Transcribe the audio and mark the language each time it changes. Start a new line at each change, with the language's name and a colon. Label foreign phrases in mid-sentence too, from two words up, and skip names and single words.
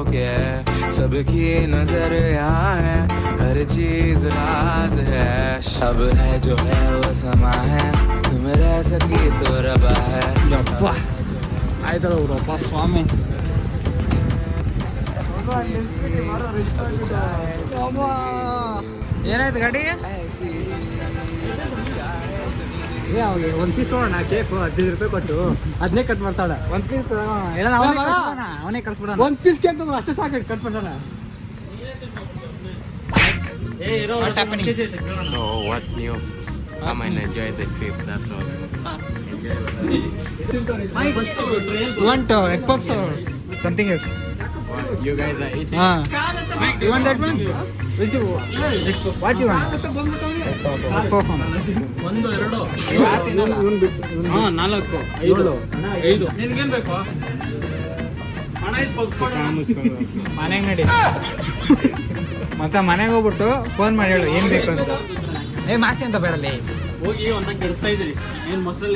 Hindi: के, सबकी नजर यहाँ है, हर चीज राज है, अब है जो है वो समा है, तुम रह सकी तो रबा है.
Kannada: ಆಯ್ತಲ್ಲ ಅವರಪ್ಪ ಸ್ವಾಮಿ. ಏನಾಯ್ತು ಗಾಡಿ? ಒಂದ್ ಪೀಸ್ ತಗೋಣ, ಕೇಕ್ 15 ರೂಪಾಯಿ ಕೊಟ್ಟು ಅದನ್ನೇ ಕಟ್ ಮಾಡ್ತಾಳ. ಒಂದ್ ಪೀಸ್ ಅವನೇ ಕಳ್ಸ್ಬಿಡ. ಒಂದ್ ಪೀಸ್ ಕೇಕ್ ತಗೊಂಡು ಅಷ್ಟೇ ಸಾಕು, ಕಟ್ ಮಾಡ್ತಾಳ.
English: So what's new? Come and enjoy the trip. That's all. You want egg puffs or something else? You guys are eating. You want that one? Which you? What you want? Egg puff one.
Kannada: 1 2 4 5 ನಿನ್ಗೇನ್ ಬೇಕು? ಹಣ ಮನೆಗೆ ನಡಿ. ಮತ್ತೆ ಮನೆಗೆ ಹೋಗ್ಬಿಟ್ಟು ಫೋನ್ ಮಾಡಿ ಹೇಳು ಏನ್ ಬೇಕು ಅಂತ. ಮಾಸಿ ಅಂತ ಬೇಡಲ್ಲಿ ಹೋಗಿ ಒಂದ ಕೆಡಿಸ್ತಾ ಇದ್ರಿ. ಏನ್ ಮೊಸರಲ್ಲಿ